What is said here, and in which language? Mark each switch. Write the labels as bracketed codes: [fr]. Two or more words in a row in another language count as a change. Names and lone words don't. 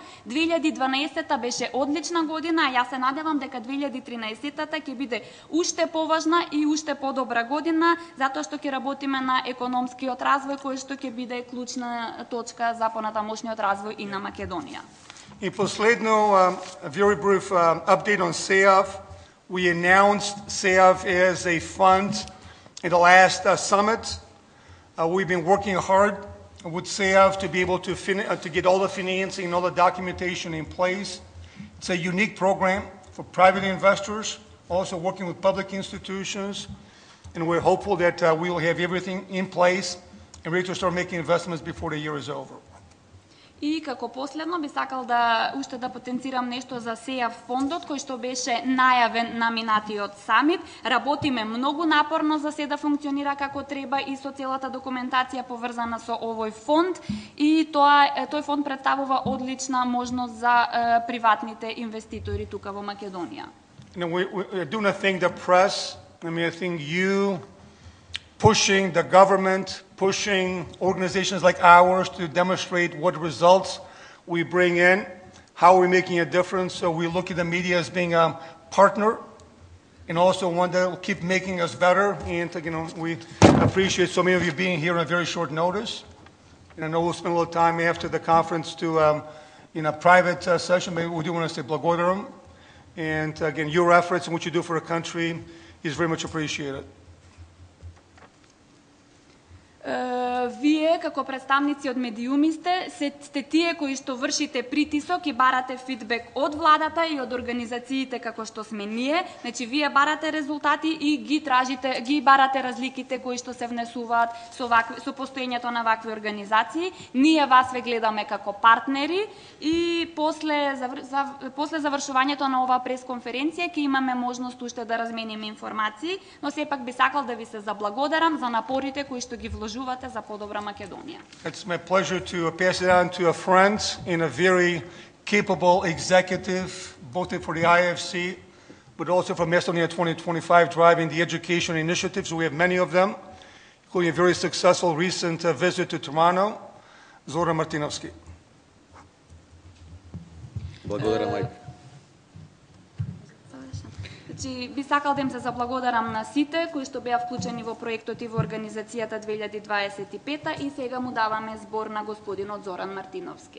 [mk] 2012 беше одлична година, а јас се надевам дека 2013 ќе биде уште поважна и уште подобра година, затоа што ќе работиме на економскиот развој, кој што ќе биде клучна точка за понатамошниот развој и на Македонија. И последно, [en] a very brief update on SEAV. We announced SEAV as a fund in the last summit. We've been working hard with SEAV to be able to get all the financing and all the documentation in place. It's a unique program for private investors, also working with public institutions, and we're hopeful that we will have everything in place and ready to start making investments before the year is over. И како последно би сакал да уште да потенцирам нешто за SEAV фондот кој што беше најавен на минатиот самит. Работиме многу напорно за се да функционира како треба и со целата документација поврзана со овој фонд, и тој фонд представува одлична можност за приватните инвеститори тука во Македонија. I do not think the press, I think you pushing the government, pushing organizations like ours to demonstrate what results we bring in, how we're making a difference. So we look at the media as being a partner and also one that will keep making us better. And we appreciate so many of you being here on very short notice. And I know we'll spend a little time after the conference to in a private session, but we do want to say blagodaram. And again, your efforts and what you do for the country is very much appreciated. [mk] Вие, како представници од медиумисте, сте тие кои што вршите притисок и барате фидбек од владата и од организациите како што сме ние. Значи, вие барате резултати и ги барате разликите кои што се внесуваат со постоењето на вакви организации. Ние вас ве гледаме како партнери и после завршувањето на оваа пресконференција ќе имаме можност уште да размениме информации, но сепак би сакал да ви се заблагодарам за напорите кои што ги вложувате за подобра Македонија. [en] It's my pleasure to pass it on to a friend and a very capable executive, both for the IFC, but also for Macedonia 2025, driving the education initiatives. We have many of them, including a very successful recent visit to Toronto, Zoran Martinovski. [mk] Благодарам, Майк. Значи, би сакал да им се заблагодарам на сите кои што беа вклучени во проектот и во организацијата 2025 и сега му даваме збор на господинот Зоран Мартиновски.